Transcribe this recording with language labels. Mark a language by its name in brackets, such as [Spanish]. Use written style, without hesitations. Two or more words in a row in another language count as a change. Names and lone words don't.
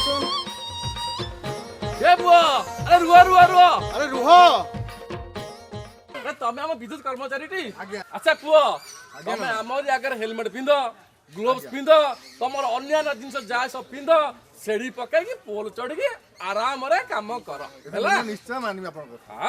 [Odia] ए बुआ अरे रुआ रुआ रुआ अरे रुह ତମେ ଆମ ବିଦ୍ୟୁତ କର୍ମଚାରୀଟି ଆଜ୍ଞା। ଆଚ୍ଛା କୁହ ତମେ ଆମରି ଆଗରେ ହେଲମେଟ ପିନ୍ଧ ଗ୍ଲୋଭ୍ସ ପିନ୍ଧ ତମର ଅନ୍ୟାନ୍ୟ ଜିନିଷ ଯାହା ସବୁ ପିନ୍ଧ ସେଢି ପକେଇକି ପୋଲ ଚଢିକି ଆରାମରେ କାମ କର ହେଲା ନିଶ୍ଚୟ ମାନିବି ଆପଣଙ୍କ କଥା। ହଁ।